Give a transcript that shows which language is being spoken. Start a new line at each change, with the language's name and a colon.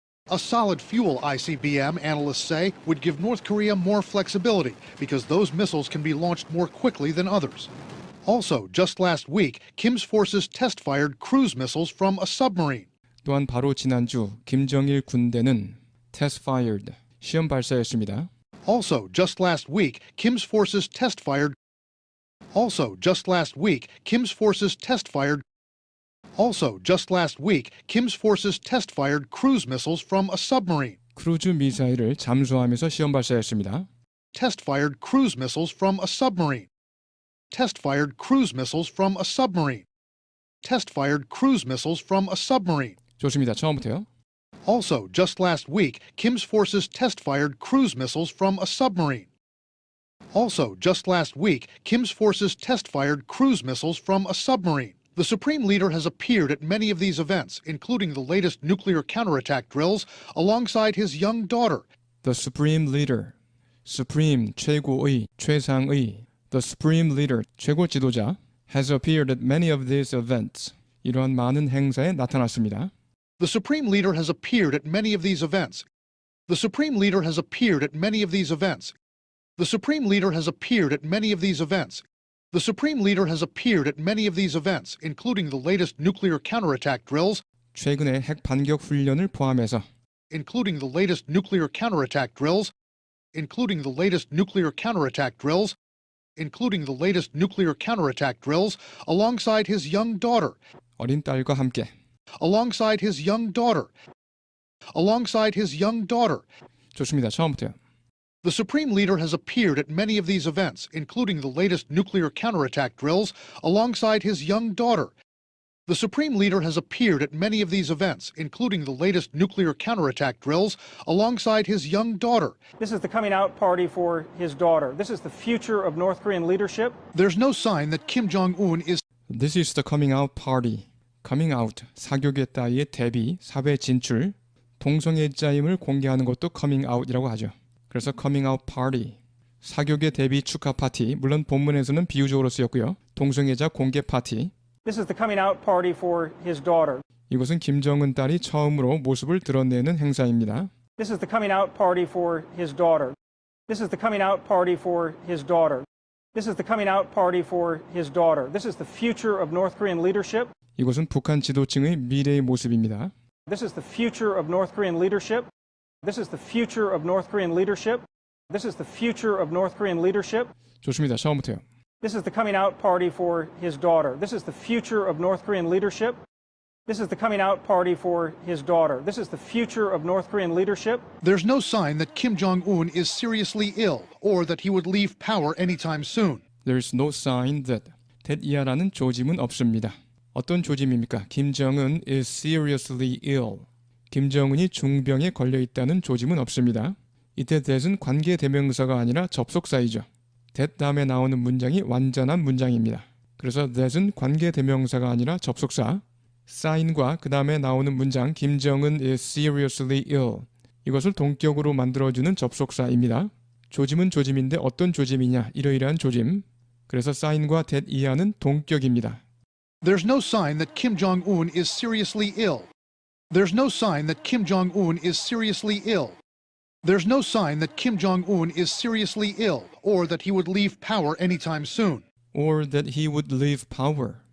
English: A solid fuel ICBM, analysts say, would give North Korea more flexibility because those missiles can be launched more quickly than others. Also, just last week, Kim's forces test-fired cruise missiles from a submarine.
Korean: 또한 바로 지난주 김정일 군대는 test-fired, 시험 발사했습니다.
English: Also, just last week, Kim's forces test-fired. Also, just last week, Kim's forces test-fired. Also, just last week, Kim's forces test-fired cruise missiles from a submarine.
Korean: 크루즈 미사일을 잠수하면서 시험 발사했습니다.
English: Test-fired cruise missiles from a submarine. Test-fired cruise missiles from a submarine. Test-fired cruise missiles from a submarine.
Korean: 좋습니다. 처음부터요.
English: Also, just last week, Kim's forces test-fired cruise missiles from a submarine. Also, just last week, Kim's forces test-fired cruise missiles from a submarine. The Supreme Leader has appeared at many of these events, including the latest nuclear counterattack drills, alongside his young daughter. The Supreme Leader, Supreme,
Korean: 최고의, 최상의,
English: The Supreme Leader,
Korean: 최고 지도자,
English: has appeared at many of these events.
Korean: 이러한 많은 행사에 나타났습니다.
English: The Supreme Leader has appeared at many of these events. The Supreme Leader has appeared at many of these events. The Supreme Leader has appeared at many of these events. The Supreme Leader has appeared at many of these events, including the latest nuclear counterattack drills,
Korean: 최근의 핵 반격 훈련을 포함해서
English: including the latest nuclear counterattack drills, including the latest nuclear counterattack drills, including the latest nuclear counterattack drills, alongside his young daughter,
Korean: 어린 딸과 함께
English: alongside his young daughter, alongside his young daughter.
Korean: 좋습니다. 처음부터요.
English: The Supreme Leader has appeared at many of these events, including the latest nuclear counterattack drills, alongside his young daughter. The Supreme Leader has appeared at many of these events, including the latest nuclear counterattack drills, alongside his young daughter. This is the coming out party for his daughter. This is the future of North Korean leadership. There's no sign that Kim Jong-un is This is the coming out party.
Korean: coming out, 사교계 따위의 데뷔, 사회 진출, 동성애자임을 공개하는 것도 coming out이라고 하죠. 그래서 coming out party, 사교계 데뷔 축하 파티, 물론 본문에서는 비유적으로 쓰였고요. 동성애자 공개 파티.
English: This is the coming out party for his daughter.
Korean: 이것은 김정은 딸이 처음으로 모습을 드러내는 행사입니다.
English: This is the coming out party for his daughter. This is the coming out party for his daughter. This is the coming out party for his daughter. This is the future of North Korean leadership.
Korean: 이것은 북한 지도층의 미래의 모습입니다.
English: This is the future of North Korean leadership. This is the future of North Korean leadership. This is the future of North Korean leadership.
Korean: 좋습니다. 처음부터요.
English: This is the coming out party for his daughter. This is the future of North Korean leadership. This is the coming out party for his daughter. This is the future of North Korean leadership. There's no sign that Kim Jong-un is seriously ill or that he would leave power anytime soon. There's no sign that that이야라는
Korean: 조짐은 없습니다. 어떤 조짐입니까?
English: 김정은 is seriously ill.
Korean: 김정은이 중병에 걸려 있다는 조짐은 없습니다. 이때 that은 관계 대명사가 아니라 접속사이죠. that 다음에 나오는 문장이 완전한 문장입니다. 그래서 that은 관계 대명사가 아니라 접속사. sign과 그 다음에 나오는 문장 김정은
English: is seriously ill.
Korean: 이것을 동격으로 만들어주는 접속사입니다. 조짐은 조짐인데 어떤 조짐이냐? 이러이러한 조짐. 그래서 sign과 that 이하는 동격입니다.
English: There's no sign that Kim Jong-un is seriously ill. There's no sign that Kim Jong-un is seriously ill. There's no sign that Kim Jong-un is seriously ill or that he would leave power anytime soon. or that he would leave power.